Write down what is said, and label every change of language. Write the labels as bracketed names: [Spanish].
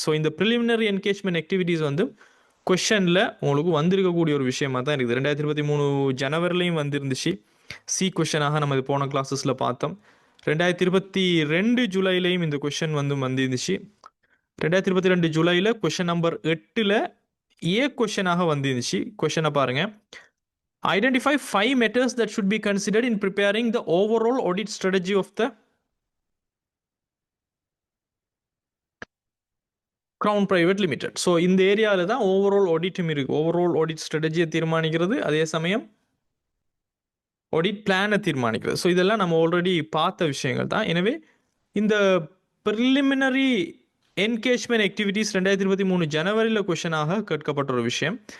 [Tamil] So இந்த preliminary engagement activities வந்து கொஷனில் உங்களுக்கு வந்திருக்கக்கூடிய ஒரு விஷயமாக தான் இருக்குது. 2023 ஜனவரிலையும் வந்துருந்துச்சு, சி கொஷனாக நம்ம இது போன கிளாஸஸில் பார்த்தோம். 2022 ஜூலைலையும் இந்த கொஷன் வந்துருந்துச்சு. 2022 ஜூலையில் கொஷன் நம்பர் 8ல் ஏ கொஷனாக வந்துருந்துச்சு. கொஷனை பாருங்க, [English] Identify 5 matters that should be considered in preparing the overall audit strategy of the Crown Private Limited. [Tamil] So இந்த ஏரியாவில் தான் ஓவரால் ஆடிட்டும் இருக்குது. ஓவரால் ஆடிட் ஸ்ட்ராட்டஜியை தீர்மானிக்கிறது, அதே சமயம் ஆடிட் பிளானை தீர்மானிக்கிறது. ஸோ இதெல்லாம் நம்ம ஆல்ரெடி பார்த்த விஷயங்கள் தான். எனவே இந்த ப்ரிலிமினரி என்கேஜ்மெண்ட் ஆக்டிவிட்டீஸ் 2023 ஜனவரியில் கொஷனாக கேட்கப்பட்ட ஒரு விஷயம்.